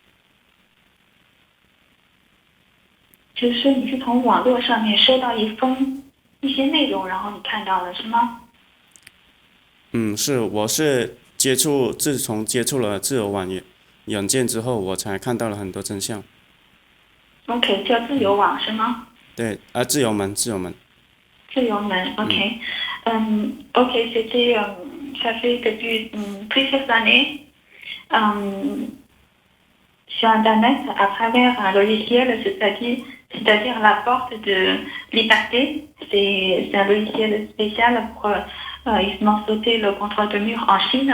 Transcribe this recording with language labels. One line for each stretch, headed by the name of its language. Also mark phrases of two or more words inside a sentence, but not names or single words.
Chinese: 就是说你是从网络上面收到一些内容，然后你看到了是吗？是，我是自从接触了自由网软件之后，我才看到了很多真相。 OK，叫自由网是吗？对，自由门，自由门。
French: 自由门 ，OK。OK, c'était, ça fait depuis plusieurs années sur Internet à travers un logiciel, c'est-à-dire la porte de liberté. C'est un logiciel spécial pour justement sauter le contrôle de mur en Chine.